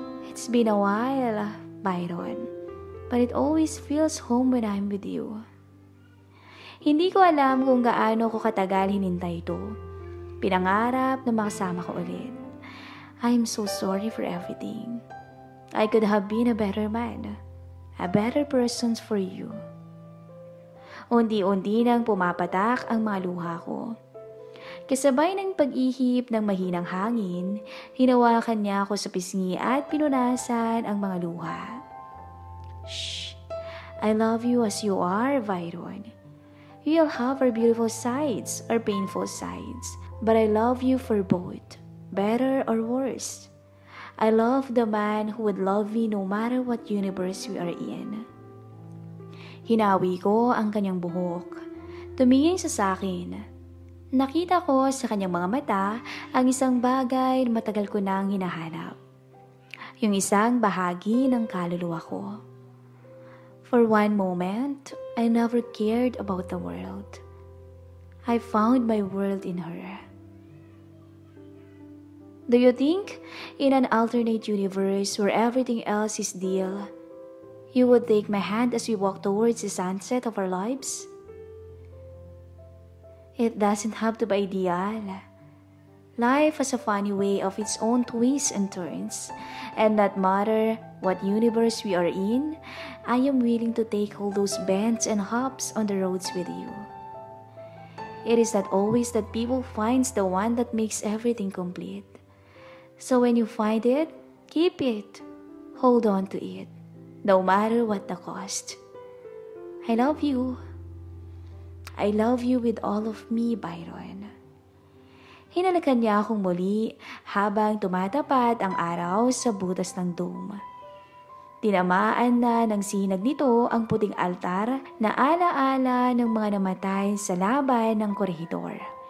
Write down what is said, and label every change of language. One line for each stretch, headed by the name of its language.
English: It's been a while, Byron, but it always feels home when I'm with you.
Filipino: Hindi ko alam kung gaano ko katagal hinintay ito. Pinangarap na makasama ko ulit.
English: I'm so sorry for everything. I could have been a better man, a better person for you.
Filipino: Unti-unti nang pumapatak ang mga luha ko. Kasabay ng pag-ihip ng mahinang hangin, hinawakan niya ako sa pisngi at pinunasan ang mga luha. Shh!
English: I love you as you are, Byron. We all have our beautiful sides, our painful sides, but I love you for both, better or worse. I love the man who would love me no matter what universe we are in.
Filipino: Hinawi ko ang kanyang buhok. Tumingin siya sa akin. Nakita ko sa kanyang mga mata ang isang bagay na matagal ko nang hinahanap. Yung isang bahagi ng kaluluwa ko.
English: For one moment, I never cared about the world. I found my world in her. Do you think, in an alternate universe where everything else is deal, you would take my hand as we walk towards the sunset of our lives? It doesn't have to be ideal. Life has a funny way of its own twists and turns, and no matter what universe we are in, I am willing to take all those bends and hops on the roads with you. It is not always that people finds the one that makes everything complete. So when you find it, keep it. Hold on to it. No matter what the cost. I love you. I love you with all of me, Byron.
Filipino: Hinalakan niya akong muli habang tumatapat ang araw sa butas ng dome. Tinamaan na ng sinag nito ang puting altar na alaala ng mga namatay sa laban ng korehidor.